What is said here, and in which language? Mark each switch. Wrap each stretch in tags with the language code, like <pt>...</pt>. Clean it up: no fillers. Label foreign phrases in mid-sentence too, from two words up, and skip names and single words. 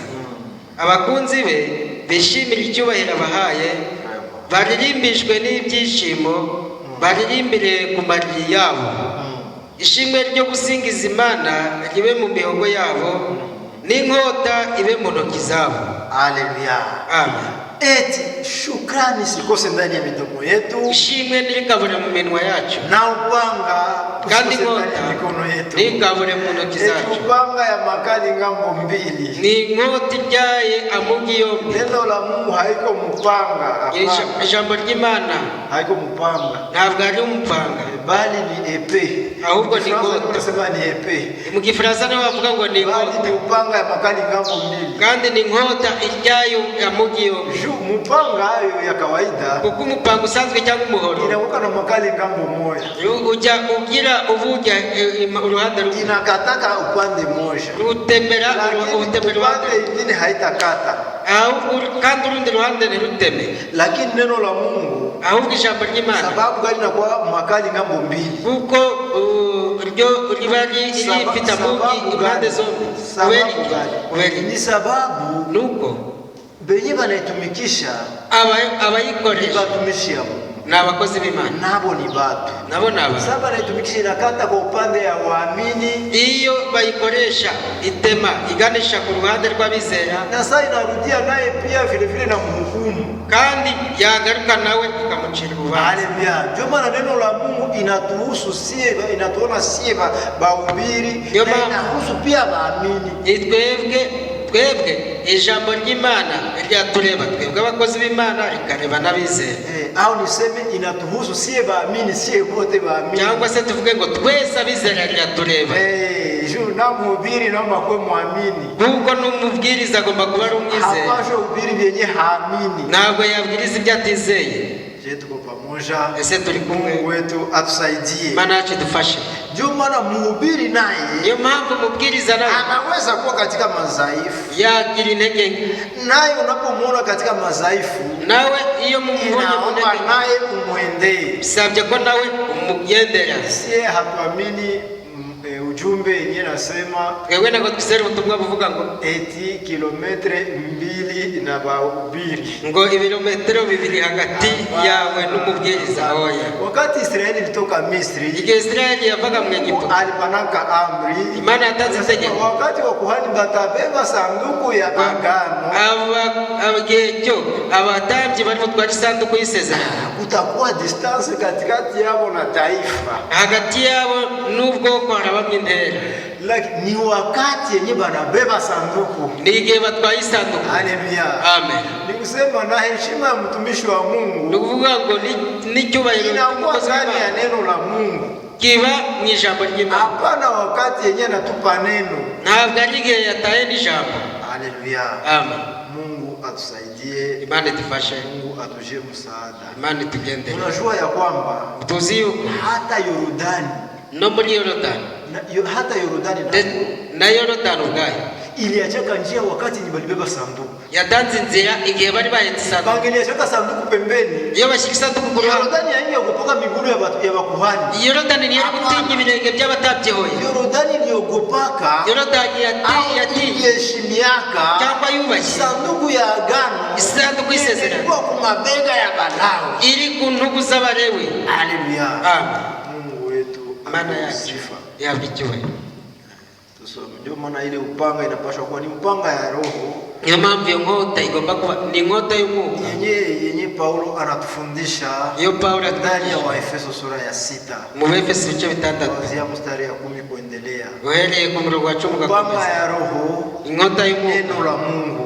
<rw>Abakunzi be bishimire icyubahiro abahaye, baririmbishwe n'ibyishimo, baririmbire ku mariri yabo. Ishimwe ryo gusingiza Imana ribe mu mihogo yabo, n'inkota ibe mu ntoki zabo. Haleluya, amen.</rw> <sw>Eti shukrani sikose ndani ya midomo yetu,</sw> <rw>ishimwe ntirikabure mu minwa yacu,</rw> <sw>na upanga</sw> <rw>kandi inkota ntigabure mu ntoki zacu.</rw> <sw>Upanga ya makali ngambo mbili</sw> <rw>ni inkota ibyaye amugi yombi.</rw> <sw>Neno la Mungu haiko mpanga.</sw> <rw>Ijambo ry'Imana</rw> <sw>haiko mpanga,</sw> <rw>ntabwo ari umupanga,</rw> <sw>bali ni epe.</sw> <rw>ahubwo ni inkota.</rw> <sw>Tunasema ni epe.</sw> <rw>Mu Gifaransa niho bavuga ngo ni inkota,</rw> <sw>bali ni upanga ya makali ngambo mbili,</sw> <rw>kandi ni inkota ibyaye amugi yombi.</rw> <sw>Mpanga hayo ya kawaida,</sw> <rw>kuko umupanga usanzwe cyangwa umuhoro</rw> <sw>inakuwa na makali ngambo moja,</sw> <rw>ujya ugira uvuga uruhande rumwe,</rw> <sw>inakataka upande moja,</sw> <rw>utemera</rw> <sw>uruhande ingine haitakata,</sw> <rw>kandi urundi ruhande ntiruteme.</rw> <sw>Lakini neno la Mungu,</sw> <rw>ahubwo ijambo ry'Imana,</rw> <sw>sababu gani inakuwa makali ngambo mbili?</sw> <rw>kuko ryo riba rifite amugi impande zombi.</rw> <sw>Ni sababu</sw> <rw>nuko</rw> <sw>benye banaitumikisha</sw> <rw>abayikoresha</rw> <sw>batumishi yabo</sw> <rw>ni abakozi b'Imana,</rw> <sw>nabo ni batu,</sw> <rw>nabo ni abantu.</rw> <sw>sababu banaitumikisha inakata kwa upande ya waamini,</sw> <rw>iyo bayikoresha itema iganisha ku ruhande rw'abizera,</rw> <sw>na sasa inarudia naye pia vile vile na mhukumu,</sw> <rw>kandi yagaruka nawe ikamucira urubanza. Haleluya.</rw> <sw>Ndio maana neno la Mungu inatuhusu sie, inatuona sie bahubiri, na inahusu pia waamini.</sw> <rw>Twebwe ijambo ry'Imana ryatureba twebwe abakozi b'Imana, rikareba n'abizera.</rw> <sw>Au niseme inatuhusu sie baamini, sie wote baamini,</sw> <rw>cyangwa se tuvuge ngo twese abizera ryatureba.</rw> <sw>na mhubiri naomba kuwe muamini,</sw> <rw>kuko n'umubwiriza agomba kuba ari umwizera.</rw> <sw>hapashe ubiri byenye haamini,</sw> <rw>ntabwo yabwiriza ibyo atizeye.</rw> <sw>tuko pamoja,</sw> <rw>ese turi kumwe.</rw> <sw>Mungu wetu atusaidie,</sw> <rw>Mana yacu dufashe.</rw> <sw>ndio maana mhubiri naye,</sw> <rw>niyo mpamvu mubwiriza nawe</rw> <sw>anaweza kuwa katika madhaifu,</sw> <rw>yagira intege nke.</rw> <sw>naye unapomwona katika madhaifu,</sw> <rw>nawe iyo mumubonye mu ntege nke,</rw> <sw>naye umwendee,</sw> <rw>bisabye ko nawe umugendera.</rw> <sw>sie hatuamini ujumbe yenyewe nasema</sw> <rw>twebwe ntabwo twizera ubutumwa buvuga ngo</rw> <sw>eti kilometre 2 na bahubiri,</sw> <rw>ngo ibirometero 2 hagati yawe n'umubwiriza. Oya,</rw> <sw>wakati Israeli ilitoka Misri,</sw> <rw>igihe Israeli yavaga mu Egiputa,</rw> <sw>alipanaka amri,</sw> <rw>Imana yatanze itegeko,</rw> <sw>wakati wa kuhani batabeba sanduku ya agano,</sw> <rw>igihe cyo abatambyi bari butwara isanduku y'isezerano,</rw> <sw>kutakuwa distance katikati yabo na taifa,</sw> <rw>hagati yabo n'ubwoko harabamye intera.</rw> <sw>ni wakati yenye banabeba sanduku,</sw> <rw>ni igihe batwaye isanduku. Haleluya, amen.</rw> <sw>Ni kusema na heshima ya mtumishi wa Mungu,</sw> <rw>ni ukuvuga ngo n'icyubahiro cy'umukozi</rw> <sw>ya neno la Mungu</sw> <rw>kiba mu ijambo ry'Imana.</rw> <sw>Hapana wakati yenye anatupa neno,</sw> <rw>ntabwo ari igihe yataye n'ijambo. Haleluya, amen.</rw> <sw>Mungu atusaidie,</sw> <rw>Imana idufashe,</rw> <sw>Mungu atujie msaada,</sw> <rw>Imana itugendere.</rw> <sw>Unajua ya kwamba</sw> <rw>tuzi yuko</rw> <sw>hata Yordani,</sw> <rw>no muri Yordani,</rw> <sw>hata Yordani</sw> <rw>na Yordani ubwayo</rw> <sw>iliachaka njia wakati walibeba sanduku,</sw> <rw>yatanze inzira igihe bari bahetse isanduku.</rw> <sw>bangeliachaka sanduku pembeni,</sw> <rw>iyo bashyira isanduku ku ruhande,</rw> <sw>Yordani yaingia kutoka miguu ya bakuhani.</sw> <rw>Yordani niyo gutinya ibirenge by'abatabyehoye.</rw> <sw>Yordani iliyogopaka, Yordani yaheshimiaka</sw> <rw>cyangwa yubashye</rw> <sw>sanduku ya agano,</sw> <rw>isanduku y'isezerano</rw> <sw>ilikuwa ku mabega ya Balawi,</sw> <rw>iri ku ntugu z'Abalewi. Haleluya, amen.</rw> <sw>Mungu wetu</sw> <rw>Mana yacu yabwa icyubahiro.</rw> <sw>Ndio maana ile upanga inapaswa kuwa ni upanga ya roho.</sw> <rw>Niyo mpamvu iyo nkota igomba kuba ni inkota y'umwuka</rw> <sw>yenye Paulo anatufundisha,</sw> <rw>iyo Paulo</rw> <sw>ndani ya Waefeso sura ya 6</sw> <rw>mu Efeso ibice 6</rw> <sw>kuanzia mstari ya 10 kuendelea,</sw> <rw>uhereye ku murongo wa 10</rw> <sw>upanga</sw> <rw>ugakomeza.</rw> <sw>ya roho,</sw> <rw>inkota y'umwuka,</rw> <sw>neno la Mungu,</sw>